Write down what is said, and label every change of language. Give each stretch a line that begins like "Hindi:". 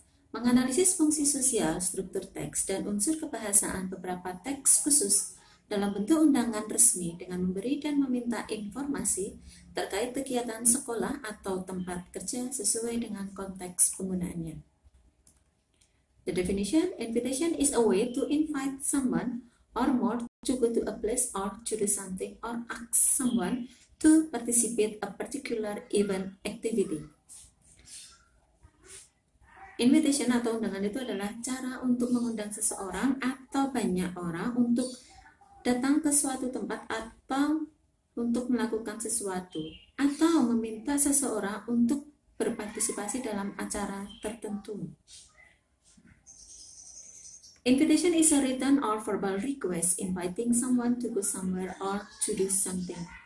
Indonesian: Menganalisis fungsi sosial, struktur teks, dan unsur kebahasaan beberapa teks khusus dalam bentuk undangan resmi dengan memberi dan meminta informasi terkait kegiatan sekolah atau tempat kerja sesuai dengan konteks penggunaannya.
English: The definition: invitation is a way to invite someone or more to go to a place or to do something or ask someone to participate a particular event activity.
Indonesian: Invitation atau undangan itu adalah cara untuk mengundang seseorang atau banyak orang untuk datang ke suatu tempat atau untuk melakukan sesuatu atau meminta seseorang untuk berpartisipasi dalam acara tertentu.
English: Invitation is a written or verbal request inviting someone to go somewhere or to do something.